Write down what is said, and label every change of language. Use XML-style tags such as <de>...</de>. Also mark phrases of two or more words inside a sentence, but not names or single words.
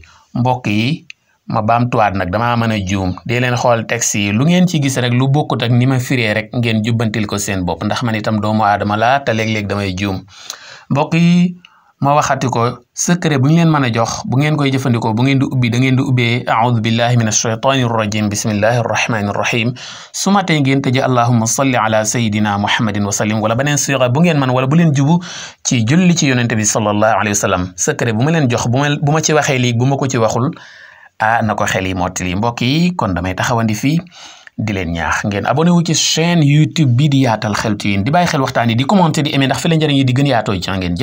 <wo>mbokk yi ma baamtuwaat nag damaa mën a juum. dee leen xool texte yi lu ngeen ci gis rek lu bokkut ak ni ma firee rek ngeen jubbantil ko seen bopp ndax man itam doomu aadama laa te léeg-léeg damay juum. mbokk yi ma waxati ko secret bu ñu leen mën a jox bu ngeen koy jëfandikoo bu ngeen di ubbi da ngeen di ubbee</wo> <ar>أعوذ بالله من الشيطان الرجيم بسم الله الرحمن الرحيم</ar> <wo>su ma tee ngeen tëjee</wo> <ar>اللهم صل على سيدنا محمد وسلم</ar> <wo>wala beneen siga bu ngeen man wala bu leen jubu ci julli ci yonente bi</wo> <ar>صلى الله عليه وسلم.</ar> <wo>secret bu ma leen jox bu ma ci waxee léegi bu ma ko ci waxul na ko xel yi mottali. mbokk yi kon damay taxawandi fii di leen ñaax ngeen abonné wu ci chaîne YouTube bi di Yaatal Xeltu Yin di bàyyi xel waxtaan yi di commenter di aimer ndax fi la njëriñ yi di gën yaatoo.</wo>